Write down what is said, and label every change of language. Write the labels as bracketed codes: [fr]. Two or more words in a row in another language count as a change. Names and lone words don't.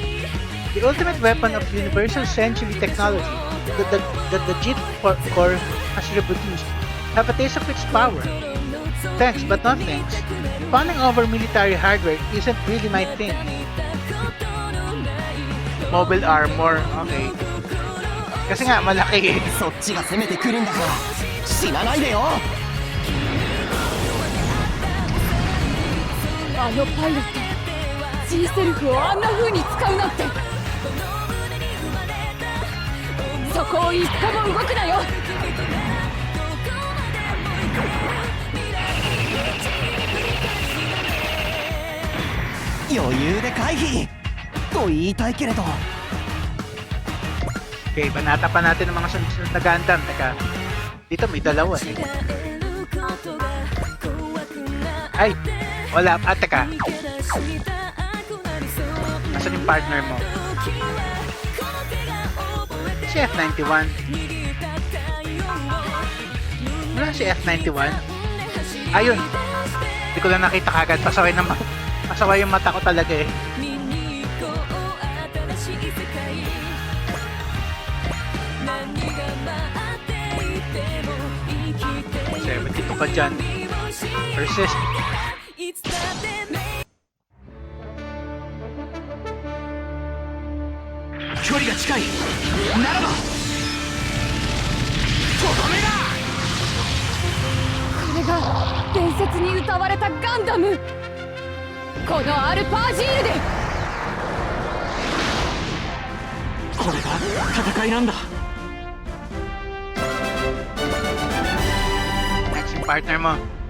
[en] The ultimate weapon of universal century technology that the JIT core has reproduced. Have a taste of its power. Thanks, but not thanks. Fawning over military hardware isn't really my thing. Mobile armor, okay. [tl] Kasi nga, malaki eh. [ja] そっちが攻めてくるんだから死なないでよ。あのパイロット G セルフをあんな風に使うなんて。そこを一歩も動くなよ。余裕で回避と言いたいけれど。 [tl] Okay, banata pa natin ang mga sunod na Gundam. Teka, dito may dalawa eh. Ay, wala. Teka. Nasaan yung partner mo? Si F91. Wala si F91. Ayun. Hindi ko lang nakita kagad. Pasaway yung mata ko talaga eh. 72 ka dyan. [en] Persist. This is the legendary Gundam. This Alpha Shield. [ja] これが戦いなんだ。 [tl] partner mo.